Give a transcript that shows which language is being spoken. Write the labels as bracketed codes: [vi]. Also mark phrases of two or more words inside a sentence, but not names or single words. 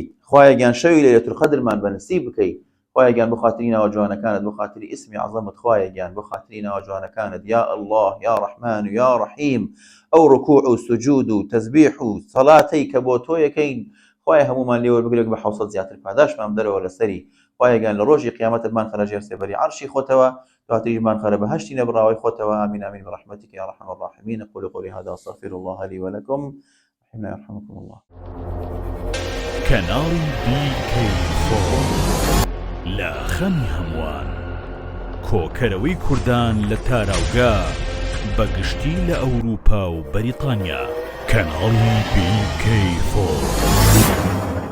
[ckb] خوایە گیان شەوی لەیلەتول قەدرمان بەنسیب بکەیت. خوایە گیان بۆ خاتری ناوە جوانەکانت، بۆ خاتری ئیسمی عەزەمت، خوایە گیان بۆ خاتری ناوە جوانەکانت، [ar] یا ئەڵڵاه یا ڕەحمان و یا ڕەحیم، [ckb] ئەو ڕکوع و سوجود و تەسبیح و سەڵاتەی کە بۆ تۆ یەکەین خوایە هەمومان لێ وەربگرێک بە 700 زیاتر پاداشمان بدەرەوە لەسەری. خوایە گیان لە ڕۆژی قیامەتمان خەرەجێ سێبەری عەرشی خۆتەوە، دواتریشمان خەرە بەهەشتی نەبڕاوی خۆتەوە. [ar] آمین آمین برحمتك يا أرحم الراحمين. أقول قولي هذا أستغفر الله لي ولكم. رحمنا يرحمكم الله. [ckb] کەناڵی BK4 لە خەمی هەمووان، کۆکەرەوەی کوردان لە تاراوگا بەگشتی لە ئەوروپا و بەریتانیا. کەناڵی BK4